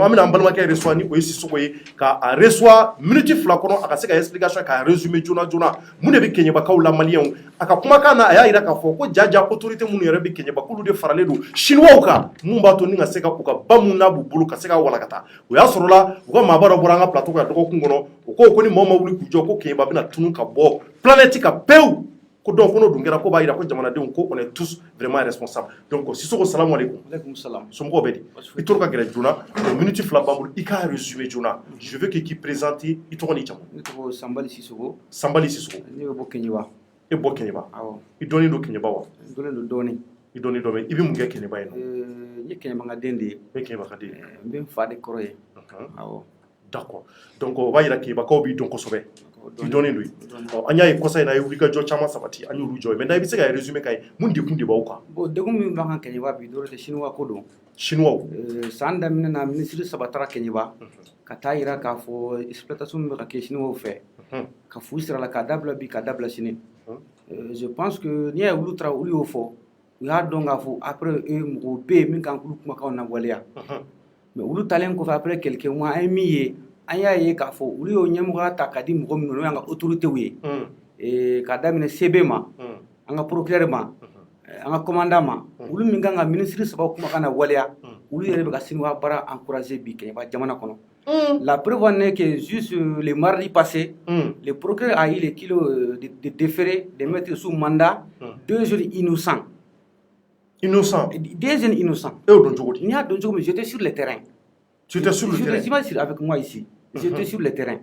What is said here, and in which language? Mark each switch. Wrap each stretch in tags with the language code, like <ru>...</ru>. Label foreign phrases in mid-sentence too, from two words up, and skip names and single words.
<bm>an bɛna an balimakɛ reçoit ni o ye Sisoko ye ka a reçoit minute 2 kɔnɔ a ka se ka explication k'a résumé joona joona mun de bɛ Keɲebakaw la maliyɛnw a ka kumakan na a y'a jira k'a fɔ ko jaja autorité minnu yɛrɛ bɛ Keɲeba k'olu de faralen don chinois kan mun b'a to ni ka se ka u ka ba mun n'a b'u bolo ka se ka walakata o y'a sɔrɔla u ka maaba dɔ bɔra an ka plateau kan dɔgɔkun kɔnɔ o ko ni mɔgɔ ma wuli k'u jɔ ko Keɲeba bɛna tunu ka bɔ planète kan pewu ko donc ko n'o dun kɛra ko b'a jira ko jamanadenw ko</bm> <fr>on est tous vraiment responsables</fr> <bm>donc Sisoko</bm> <ar>السلام عليكم. وعليكم السلام.</ar> <bm>Somɔgɔw bɛ di i toro ka gɛrɛ joona minute 2 b'an bolo i k'a résumé joona</bm> <fr>je veux que</fr> <bm>k'i présenter i tɔgɔ n'i jamu. Ne tɔgɔ Sanbali Sisoko. Sanbali Sisoko. Ne bɛ bɔ Keɲeba. E bɔ Keɲeba. Awɔ. I dɔnnen don Keɲeba wa? N dɔnnen don dɔɔni. I dɔnnen don i bɛ mun kɛ Keɲeba yen nɔ? N ye Keɲeba den de ye. E Keɲeba ka den. N bɛ n fa de kɔrɔ ye. Awɔ.</bm> <fr>D'accord donc</fr> <bm>o b'a jira Keɲebakaw b'i dɔn kosɛbɛ. I dɔnnen don yen. An y'a ye kɔsa in na a ye wulikajɔ caman sabati an y'olu jɔ ye maintenant i bɛ se ka résumé k'a ye mun degun de b'aw kan? Bon degun min b'an kan Keɲeba bi dɔrɔn tɛ chinois ko don. Chinois. San daminɛ na ministre saba taara Keɲeba ka taa yira k'a fɔ exploitation min bɛ ka kɛ chinois fɛ ka fu sira la k'a dabila bi k'a dabila sini.</bm> <fr>Je pense que</fr> <bm>n'i y'a ye olu taara olu y'o fɔ u y'a dɔn k'a fɔ après mɔgɔw bɛ yen min kan k'olu kumakanw lawaleya mais olu talen kɔfɛ</bm> <fr>après quelques mois</fr> <bm>an ye min ye an y'a ye k'a fɔ olu y'o ɲɛmɔgɔya ta k'a di mɔgɔ minnu n'o y'an ka autorités ye k'a daminɛ CB ma an ka procureur ma an ka commandant ma olu min kan ka ministre saba kumakan lawaleya olu yɛrɛ bɛ ka chinois baara encourager bi Keɲeba jamana kɔnɔ.</bm> <fr>La preuve en est que juste le mardi passé, le procureur a eu le kilo de déféré, de mettre sous mandat 2 jeunes innocents. Innocents? 2 jeunes innocents. Et au Donjogo? Il y a Donjogo, mais j'étais sur le terrain. Tu étais sur le terrain? Je suis avec moi ici. J'étais sur le terrain.</fr>